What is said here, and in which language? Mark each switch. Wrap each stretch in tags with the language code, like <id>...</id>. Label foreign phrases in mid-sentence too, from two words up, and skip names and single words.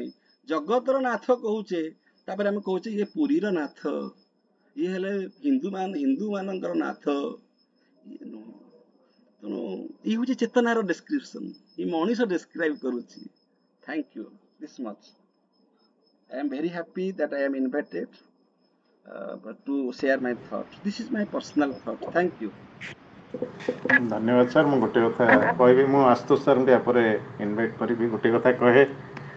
<or>ଜଗତର ନାଥ କହୁଛେ, ତାପରେ ଆମେ କହୁଛେ ଇଏ ପୁରୀର ନାଥ, ଇଏ ହେଲେ ହିନ୍ଦୁ ମାନଙ୍କର ନାଥ। ଇଏ ନୁହଁ। ତେଣୁ ଇଏ ହଉଛି ଚେତନାର ଡେସ୍କ୍ରିପସନ, ଏ ମଣିଷ ଡେସ୍କ୍ରାଇବ କରୁଛି।</or> <en>thank you this much. I am very happy that I am invited to share my thought. This is my personal thought. Thank you.</en> <or>ଧନ୍ୟବାଦ ସାର୍। ମୁଁ ଗୋଟେ କଥା କହିବି, ମୁଁ ଆଶୁତୋଷ ସାର୍ଙ୍କୁ ୟା ପରେ ଇନଭାଇଟ୍ କରିବି। ଗୋଟେ କଥା କହେ,</or>